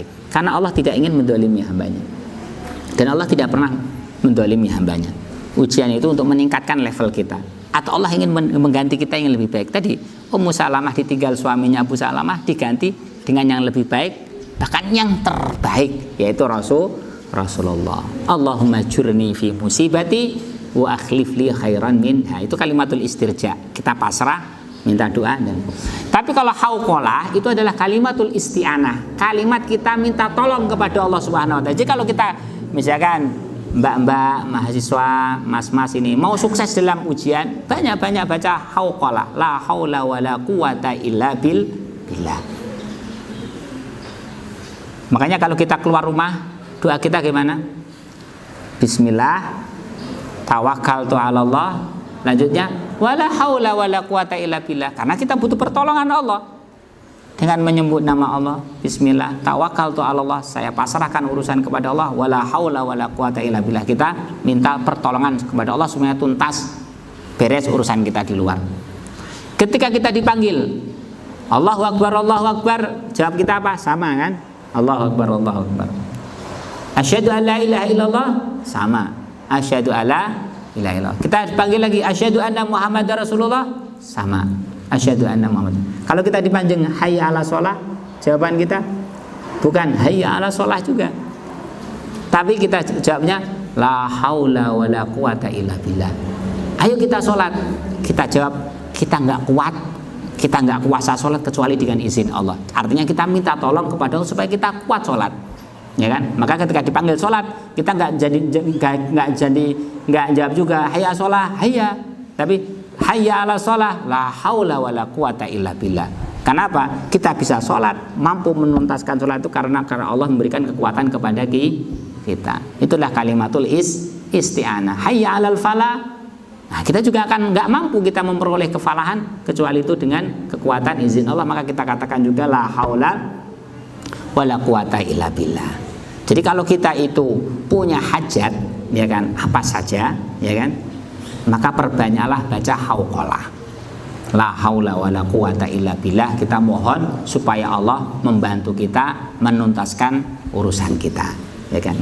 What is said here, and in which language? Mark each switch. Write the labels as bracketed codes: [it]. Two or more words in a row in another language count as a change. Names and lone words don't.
[id] Karena Allah tidak ingin mendolimi hambanya, dan Allah tidak pernah mendolimi hambanya. Ujian itu untuk meningkatkan level kita, atau Allah ingin mengganti kita yang lebih baik. Tadi Ummu Salamah ditinggal suaminya Abu Salamah, diganti dengan yang lebih baik, bahkan yang terbaik, yaitu Rasulullah. [ar] اللهم أجرني في مصيبتي واخلف لي خيرا منها. [id] Itu [ar] كلمة الاسترجاع, [id] kita pasrah, minta doa. Tapi kalau hauqalah itu adalah [ar] كلمة الاستعانة, [id] kalimat kita minta tolong kepada Allah [ar] سبحانه وتعالى. [id] Jadi kalau kita misalkan mbak-mbak, mahasiswa, mas-mas ini mau sukses dalam ujian, banyak-banyak baca hauqalah, [ar] لا حول ولا قوة إلا بالله. [id] Makanya kalau kita keluar rumah, doa kita gimana? [ar] بسم الله توكلت على الله, Lanjutnya, ولا حول ولا قوة إلا بالله. [id] Karena kita butuh pertolongan Allah. Dengan menyebut nama Allah, bismillah, [ar] توكلت على الله, [id] saya pasrahkan urusan kepada Allah, [ar] ولا حول ولا قوة إلا بالله. [id] Kita minta pertolongan kepada Allah supaya tuntas beres urusan kita di luar. Ketika kita dipanggil, [ar] الله أكبر, [id] jawab kita apa? Sama kan? [ar] الله أكبر الله أكبر أشهد أن لا إله إلا الله, sama. أشهد ألا إله إلا الله. [id] Kita dipanggil lagi, [ar] أشهد أن محمدا رسول الله, [id] sama. [ar] أشهد أن محمد. [id] Kalau kita dipanggil [ar] حي على الصلاة, [id] jawaban kita bukan [ar] حي على الصلاة [id] juga. Tapi kita jawabnya [ar] لا حول ولا قوة إلا بالله. [id] Ayo kita sholat. Kita jawab kita nggak kuat, kita nggak kuasa sholat kecuali dengan izin Allah. Artinya kita minta tolong kepada Allah supaya kita kuat sholat, ya kan? Maka ketika dipanggil sholat, kita nggak jawab juga [ar] حي صلاة حي, [id] tapi [ar] حي على الصلاة لا حول ولا قوة إلا بالله. [id] Kenapa? Kita bisa sholat, mampu menuntaskan sholat itu karena Allah memberikan kekuatan kepada kita. Itulah [ar] كلمة الاستعانة. حي على الفلاح. [id] Nah, kita juga akan nggak mampu kita memperoleh kefalahan kecuali itu dengan kekuatan izin Allah. Maka kita katakan juga [ar] لا حول ولا قوة إلا بالله. [id] Jadi kalau kita itu punya hajat, ya kan, apa saja, ya kan, maka perbanyaklah baca hauqalah. [ar] لا حول ولا قوة إلا بالله. [id] Kita mohon supaya Allah membantu kita menuntaskan urusan kita, ya kan.